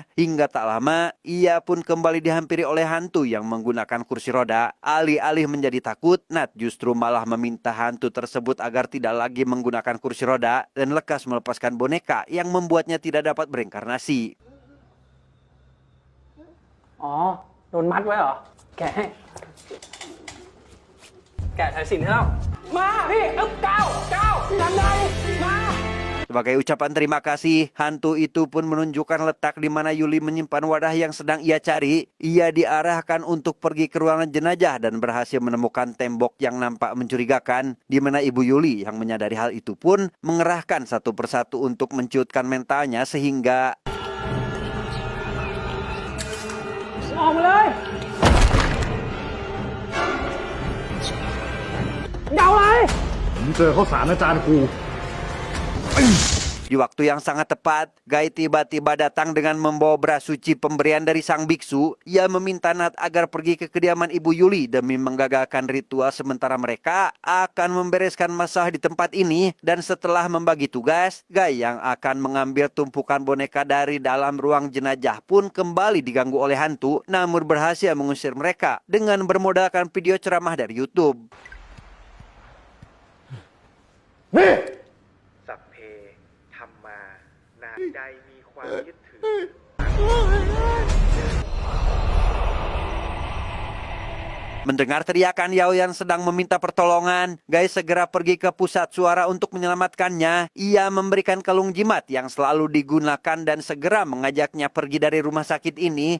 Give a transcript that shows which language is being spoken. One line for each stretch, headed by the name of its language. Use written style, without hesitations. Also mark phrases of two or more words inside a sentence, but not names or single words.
Indonesian: Hingga tak lama, ia pun kembali dihampiri oleh hantu yang menggunakan kursi roda. Alih-alih menjadi takut, Nat justru malah meminta hantu tersebut agar tidak lagi menggunakan kursi roda dan lekas melepaskan boneka yang membuatnya tidak dapat bereinkarnasi.
Thai: อ๋อ โดนมัดไว้เหรอ แกะให้ แกะสายสิญจน์ให้เรามาพี่ก้าวทำได้มา
Indonesian: Sebagai ucapan terima kasih, hantu itu pun menunjukkan letak di mana Yuli menyimpan wadah yang sedang ia cari. Ia diarahkan untuk pergi ke ruangan jenazah dan berhasil menemukan tembok yang nampak mencurigakan, di mana Ibu Yuli yang menyadari hal itu pun mengerahkan satu persatu untuk menciutkan mentalnya sehingga
Thai: ออกมาเลยเดาอะไร มึงเจอข้าวสารอาจารย์กู
Indonesian: Di waktu yang sangat tepat, Gai tiba-tiba datang dengan membawa beras suci pemberian dari sang biksu. Ia meminta Nat agar pergi ke kediaman Ibu Yuli demi menggagalkan ritual sementara mereka akan membereskan masalah di tempat ini. Dan setelah membagi tugas, Gai yang akan mengambil tumpukan boneka dari dalam ruang jenazah pun kembali diganggu oleh hantu, namun berhasil mengusir mereka dengan bermodalkan video ceramah dari YouTube.
Thai: นี่ สัพเพธรรมานาใดมีความยึดถือ
Indonesian: Mendengar teriakan Yao yang sedang meminta pertolongan, Gai segera pergi ke pusat suara untuk menyelamatkannya. Ia memberikan kalung jimat yang selalu digunakan dan segera mengajaknya pergi dari rumah sakit ini.